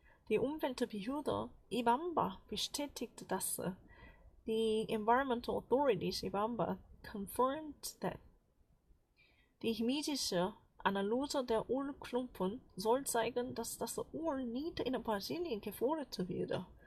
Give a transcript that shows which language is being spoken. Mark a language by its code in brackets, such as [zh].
[de] Die Umweltbehörde Ibamba bestätigte das. [en] The environmental authorities Ibamba confirmed that. [de] Die chemische Analyse der Ölklumpen soll zeigen, dass das Öl nicht in Brasilien gefördert wird.